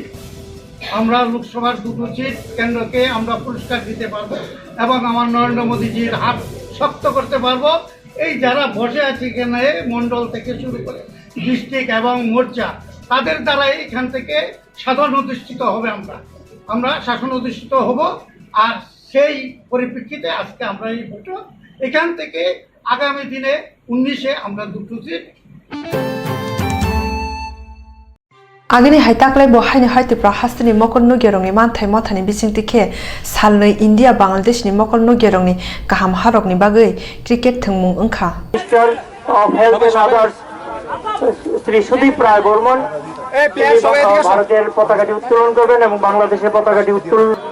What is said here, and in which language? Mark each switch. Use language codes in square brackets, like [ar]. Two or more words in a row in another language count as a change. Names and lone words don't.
[bn] আমরা লোকসভার 2টো সিট কেন্দ্রকে আমরা পুরস্কার দিতে পারবো এবং আমার নরেন্দ্র মোদীজির হাত শক্ত করতে পারবো এই যারা বসে আছে এখানে মণ্ডল থেকে শুরু করে ডিস্ট্রিক্ট এবং মোর্চা তাদের দ্বারা এখান থেকে সাধারণ অধিষ্ঠিত হবে আমরা শাসন অধিষ্ঠিত হব আর সেই পরিপ্রেক্ষিতে আজকে আমরা এই বৈঠক এখান থেকে আগামী দিনে 19-এ আমরা 2টো সিট [trp] Agni Haitakle Bohani Haitipra Hastini Mokon Nugerongi Mantai Motani Bisingtike Salnoi India Bangladesh ni Mokon Nugerongi Kaham Harok ni Bagui Cricket Tungmung Unka [en] Minister of Health and Others [bn] Sri Sudip Rai Bormon ভারতের পতাকাটি উত্তোলন করবেন এবং বাংলাদেশের পতাকাটি উত্তোলন